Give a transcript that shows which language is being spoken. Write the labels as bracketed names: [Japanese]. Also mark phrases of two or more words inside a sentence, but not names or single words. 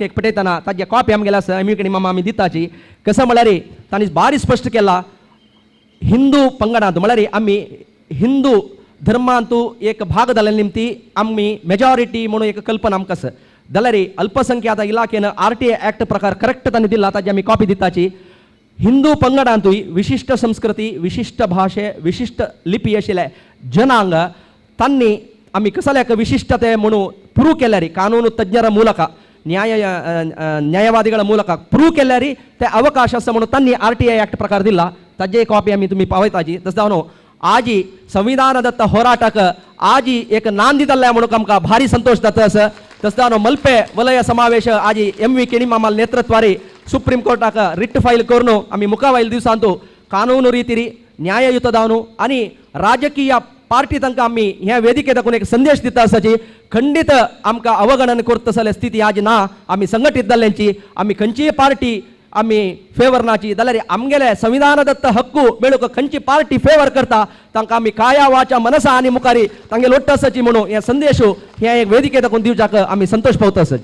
[Konkani] एक पटयतना ताजे कॉपी आमगेले आसा एम किणी मामा आमी दिताची कसं म्हळ्यार तांणी भारी स्पश्ट केला हिंदू पंगडांत म्हळ्यार आमी हिंदू धर्मांत एक भाग जाल्ले निमती आमी मेजॉरिटी म्हणून एक कल्पना आमकां आसा जाल्यार अल्पसंख्यात इलाकेन [English] RTI act [Konkani] प्रकार करेक्ट तांणी दिला ताजी आमी कॉपी दिताची हिंदू पंगडांतूय विशिष्ट संस्कृती विशिष्ट भाषे विशिष्ट लिपी आशिल्ले जनांग तांणी आमी कसल्याक विशिष्टते म्हणून प्रूव केल्यार कानून तज्ञರ [Kannada] ಮೂಲಕ ನ್ಯಾಯವಾದಿಗಳ ಮೂಲಕ [Konkani] प्रूव केल्यार ते अवकाश आसा म्हणून तांणी [English] RTI act [Konkani] प्रकार दिला ताजे कॉपी आमी तुमी पावयताची तशें जावन आजी संविधान दत्त होराटाक आजी एक नांदी जाल्ल्या म्हणून आमकां भारी संतोष जाता तशें जावन मल्पे वलय समावेश आजी MV किणी मामाल नेतृत्वारी सुप्रीम कोर्टाक [English] writ file [Konkani] करून आमी मुखावेल दिवसांत कानून रितीरी न्याययुत जावन आनी राजकीय पार्टी तांकां आमी ह्या वेदिके दाखोवन एक संदेश दिता आसाची खंडीत आमकां अवगणन करता जाल्यार स्थिती आज ना आमी संघटीत जाल्ल्यांची आमी खंयचीय पार्टी आमी फेवर नाची जाल्यार आमगेले संविधान दत्त हक्कू मेळूक खंयची पार्टी फेवर करता तांकां आमी काया वाचा मनसा आनी मुखारी तांगेले ಒಟ್ಟು आसाची म्हणून हे संदेश ह्या एक वेदिके दाखोवन दिवच्याक आमी संतोष पावता आसात